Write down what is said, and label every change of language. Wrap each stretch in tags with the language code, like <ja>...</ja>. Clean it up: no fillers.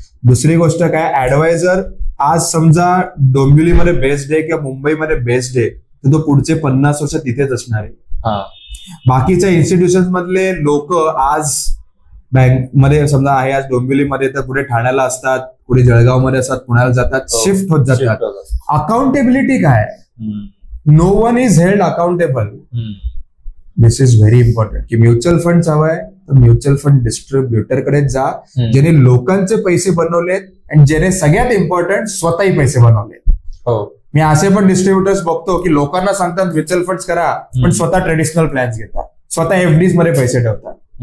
<mr>दुसरी गोष्ट काय, ऍडवायझर आज समजा डोंबिवलीमध्ये बेस्ड आहे किंवा मुंबईमध्ये बेस्ड आहे तर तो पुढचे 50 वर्ष तिथेच असणार आहे. बाकीच्या इन्स्टिट्यूशन मधले लोक आज बँक मध्ये समजा आहे आज डोंबिवलीमध्ये तर पुढे ठाण्याला असतात, पुढे जळगावमध्ये असतात, पुण्याला जातात, शिफ्ट होत जातात. अकाउंटेबिलिटी काय?</mr> <en>No one is held accountable. This is very important</en> <mr>की म्युच्युअल फंड हवाय तर म्युच्युअल फंड डिस्ट्रीब्युटरकडे जा ज्याने लोकांचे पैसे बनवलेत आणि ज्याने सगळ्यात इम्पॉर्टंट स्वतःही पैसे बनवलेत. मी असे पण डिस्ट्रीब्युटर्स बघतो की लोकांना सांगतात म्युच्युअल फंड्स करा पण स्वतः ट्रेडिशनल प्लॅन्स घेतात, स्वतः एफडीज मध्ये पैसे ठेवतात.</mr>